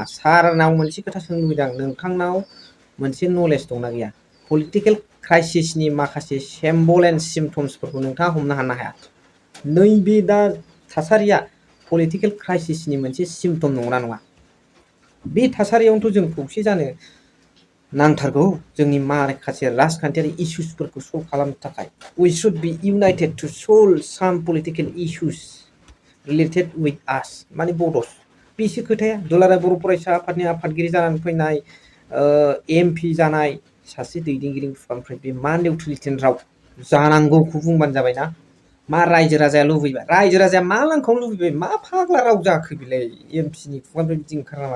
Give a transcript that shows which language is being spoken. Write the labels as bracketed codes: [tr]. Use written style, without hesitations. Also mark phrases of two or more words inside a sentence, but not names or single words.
[brx] सारनाव मोनसे खोथा सोंनो लुबैदों आं, नोंथांनाव मोनसे नलेज दंना गैया [en] political crisisनि [brx] माखासे [en] symbol and symptomsफोरखौ [brx] नोंथाङा हमनो हानो हाया। नैबे दा थासारिया [en] political crisisनि [brx] मोनसे सिम्पटम नंगौना नङा। बे थासारियावनोथ' जों खौसे जानो नांथारगौ। जोंनि माखासे राजखान्थियारि इसुसफोरखौ सल्भ खालामनो थाखाय [en] we should be united to solve some political issues related with us [brx] माने बड'स। बेसो खोथाया। दुलाराय बर' फरायसा आफादनि आफादगिरि जानानै फैनाय एमपि जानाय सासे दैदेनगिरि खुगानिफ्राय बे मा निउट्रेलिटिनि राव जानांगौखौ बुंबानो जाबायना। मा रायजो राजाया लुबैबाय, रायजो राजाया मा लांखावनो लुबैबाय, मा फाग्ला राव जाखो बेलाय एमपिनि खुगानिफ्राय बिदि ओंखारा नामा।